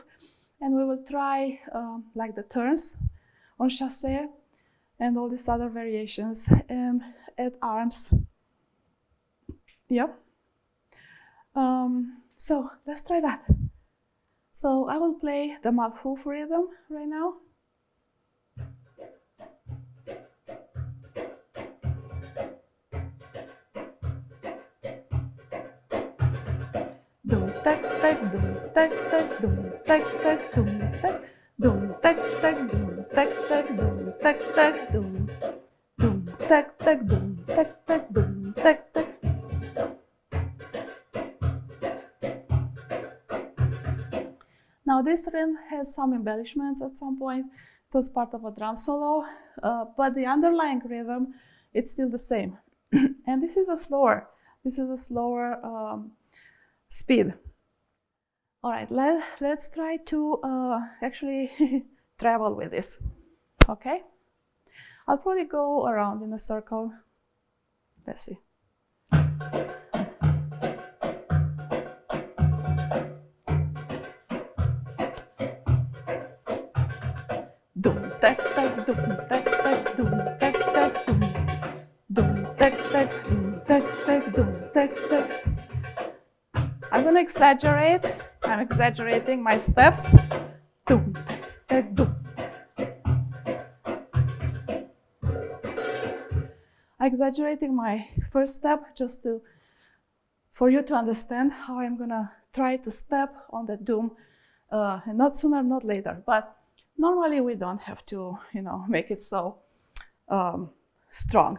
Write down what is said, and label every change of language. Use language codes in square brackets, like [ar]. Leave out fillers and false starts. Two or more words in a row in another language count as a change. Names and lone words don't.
[en] And we will try like the turns on Chasse and all these other variations, and add arms. Yep. So let's try that. So I will play the Malfouf rhythm right now. Dum tak tak dum tak tak dum tak tak dum tak dum tak tak dum tak tak dum tak tak dum tak tak dum tak tak dum tak tak. Now this rhythm has some embellishments at some point. It was part of a drum solo, but the underlying rhythm, it's still the same. And this is a slower speed. All right, let's try to actually travel with this. Okay, I'll probably go around in a circle. Let's see. Dum tak tak dum tak tak dum tak tak dum tak tak dum tak tak dum tak tak. I'm gonna exaggerate. I'm exaggerating my steps. Dum tak dum. I'm exaggerating my first step just for you to understand how I'm gonna try to step on the dum, and not sooner, not later. But normally we don't have to, make it so strong.